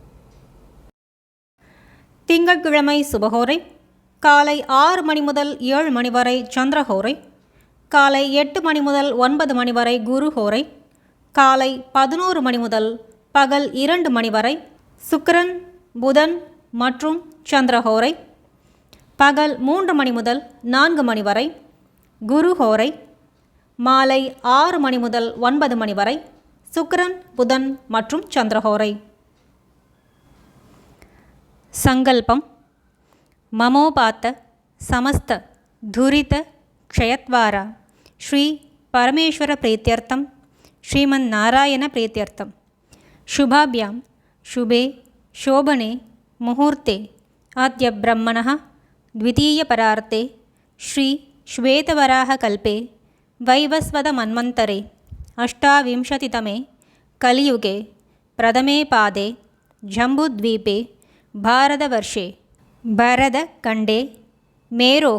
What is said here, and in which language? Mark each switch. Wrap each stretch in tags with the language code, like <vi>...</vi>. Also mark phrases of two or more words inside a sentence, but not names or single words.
<ta>திங்கட்கிழமை சுபஹோரை காலை 6 மணி முதல் 7 மணி வரை சந்திரஹோரை, காலை 8 மணி முதல் 9 மணி வரை குருஹோரை, காலை 11 மணி முதல் பகல் 2 மணி வரை சுக்கிரன் புதன் மற்றும் சந்திரஹோரை, பகல் 3 மணி முதல் 4 மணி வரை குருஹோரை, மாலை 6 மணி முதல் 9 மணி வரை சுக்கிரன் புதன் மற்றும் சந்திரஹோரை. சங்கல்பம்.</ta> <sa>ममोपात्त समस्त दुरित क्षयद्वारा श्री परमेश्वर प्रीत्यर्थम् श्रीमन् नारायण प्रीत्यर्थम् शुभाभ्यां शुभे शोभने मुहूर्ते अद्य ब्रह्मणः द्वितीयपरार्ते श्री श्वेतवराहकल्पे वैवस्वतमन्वन्तरे 28तमे कलियुगे प्रथमे पादे जम्बूद्वीपे भारतवर्षे भरतखण्डे मेरोः</sa>